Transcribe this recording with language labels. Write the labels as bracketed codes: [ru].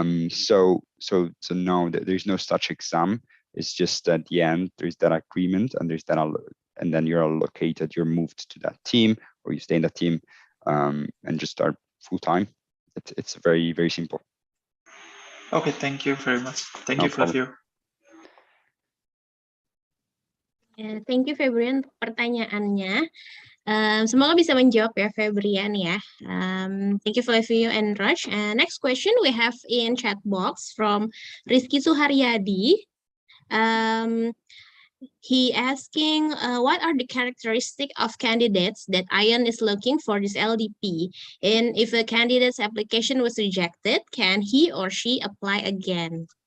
[en] So no, there's no such exam. It's just at the end there's that agreement, and and then you're allocated, you're moved to that team, or you stay in that team and just start full time. It's very, very simple. Okay, thank you very much. Thank you, Flavio. Thank you, [id] Febrian, untuk pertanyaannya. Semoga bisa menjawab ya, Febrian ya. [en] Thank you, Flavio and Raj. Next question we have in chat box from Rizky Suharyadi. He asking, what are the characteristics of candidates that ION is looking for this LDP? And if a candidate's application was rejected, can he or she apply again?